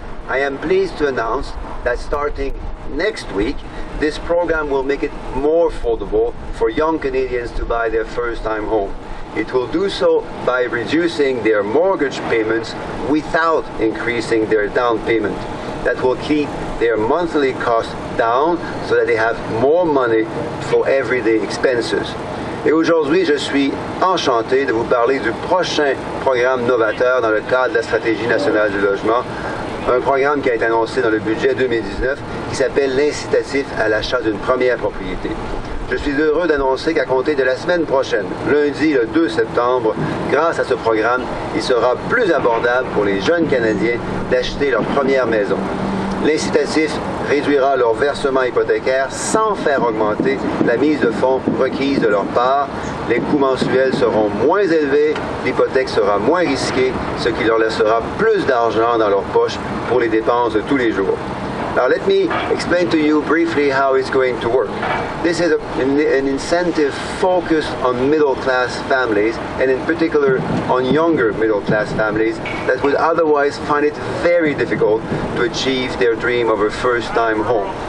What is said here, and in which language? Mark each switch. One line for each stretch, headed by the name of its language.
English: I am pleased to announce that starting next week, this program will make it more affordable for young Canadians to buy their first-time home. It will do so by reducing their mortgage payments without increasing their down payment. That will keep their monthly costs down so that they have more money for everyday expenses.
French: Et aujourd'hui, je suis enchanté de vous parler du prochain programme novateur dans le cadre de la Stratégie nationale du logement, un programme qui a été annoncé dans le budget 2019 qui s'appelle l'incitatif à l'achat d'une première propriété. Je suis heureux d'annoncer qu'à compter de la semaine prochaine, lundi le 2 septembre, grâce à ce programme, il sera plus abordable pour les jeunes Canadiens d'acheter leur première maison. L'incitatif réduira leur versement hypothécaire sans faire augmenter la mise de fonds requise de leur part. Les coûts mensuels seront moins élevés, l'hypothèque sera moins risquée, ce qui leur laissera plus d'argent dans leur poche pour les dépenses de tous les jours.
English: Now let me explain to you briefly how it's going to work. This is an incentive focused on middle-class families, and in particular on younger middle-class families that would otherwise find it very difficult to achieve their dream of a first-time home.